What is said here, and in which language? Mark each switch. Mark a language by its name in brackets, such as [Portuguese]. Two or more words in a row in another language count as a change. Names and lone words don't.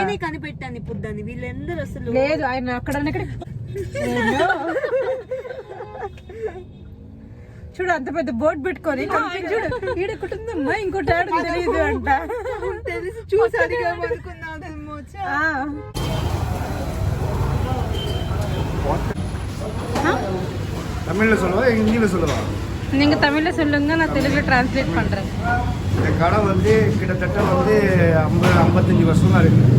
[Telugu] నేనే కనిపెట్టాను ఇప్పుడు దాన్ని. వీళ్ళందరూ అసలు లేదు, ఆయన అక్కడ చూడు అంత పెద్ద బోర్డు పెట్టుకొని చూడు ఈడకుంటుందమ్మా, ఇంకోటి ఆడకు తెలియదు అంట. తెలిసి చూసి అడిగామనుకున్నాదేమో. [Tamil] தமிழ்ல சொல்லுவா ஹிந்தியில சொல்லுவா? நீங்க தமிழ்ல சொல்லுங்க, நான் தெலுங்குல டிரான்ஸ்லேட் பண்றேன். இந்த கடை வந்து கிட்டத்தட்ட வந்து 50-55 வருஷமா இருக்கு.